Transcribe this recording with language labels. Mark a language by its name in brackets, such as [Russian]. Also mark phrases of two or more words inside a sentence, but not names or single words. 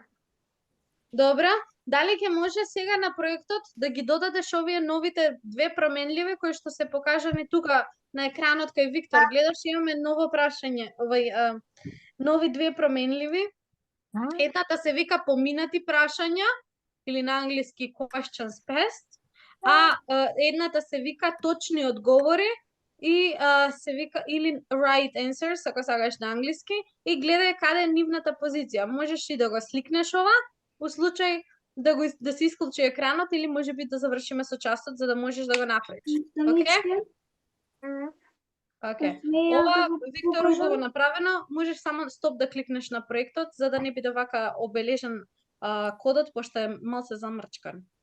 [Macedonian] Добра, дали ќе може сега на проектот да ги додадеш овие новите 2 променливи кои што се покажани тука на екранот кај Виктор? Гледаш, имаме ново прашање, нови 2 променливи. Едната се вика поминати прашања или на англиски [English] questions past, [Macedonian] а едната се вика точни одговори и се вика или [English] right answers, [Macedonian] ако сакаш на англиски, и гледај каде е нивната позиција. Можеш и да го сликнеш ова, у случај да се исклучи екранот или можеби да завршиме со часот за да можеш да го направиш. Океј? Океј. Ова Виктор уште го направено, можеш само стоп да кликнеш на проектот за да не биде вака обележен кодот пошто е малце замрчкан.